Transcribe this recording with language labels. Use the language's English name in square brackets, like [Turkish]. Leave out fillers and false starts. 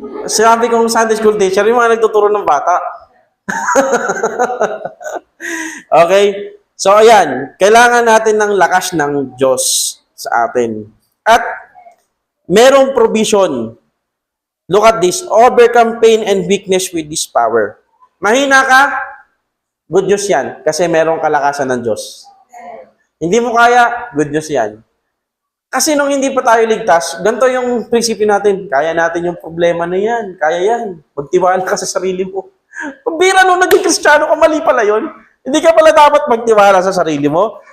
[Filipino] Sabi kong Sunday school teacher, yung mga nagtuturo ng bata. Okay? So, ayan. Kailangan natin ng lakas ng Diyos sa atin. At, merong provision [English] Look at this. Overcome pain and weakness with this power. [Filipino] Mahina ka? Good news yan. Kasi merong kalakasan ng Diyos. Hindi mo kaya? Good news yan. Kasi nung hindi pa tayo ligtas, ganito yung prinsipyo natin. Kaya natin yung problema na yan. Kaya yan. Magtiwala ka sa sarili mo. Pabira nung naging Kristiyano ka, mali pala yun. Hindi ka pala dapat magtiwala sa sarili mo.